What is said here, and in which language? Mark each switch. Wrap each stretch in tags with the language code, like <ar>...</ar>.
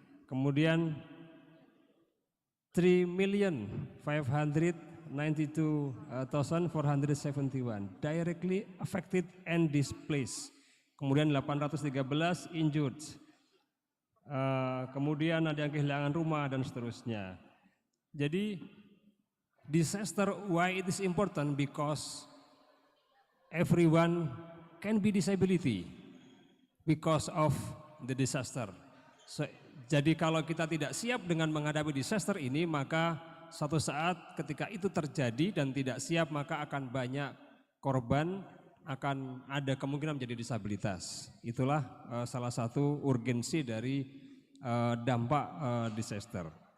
<id>Kemudian</id> <en>3.592,471 directly affected and displaced.</en> <id>Kemudian</id> <en>813 injured.</en> <id>Kemudian ada yang kehilangan rumah dan seterusnya. Jadi</id> <en>disaster, why it is important? Because everyone can be disability because of the disaster.</en> <id>So, jadi kalau kita tidak siap dengan menghadapi disaster ini, maka suatu saat ketika itu terjadi dan tidak siap, maka akan banyak korban, akan ada kemungkinan menjadi disabilitas. Itulah salah satu urgensi dari dampak disaster.</id>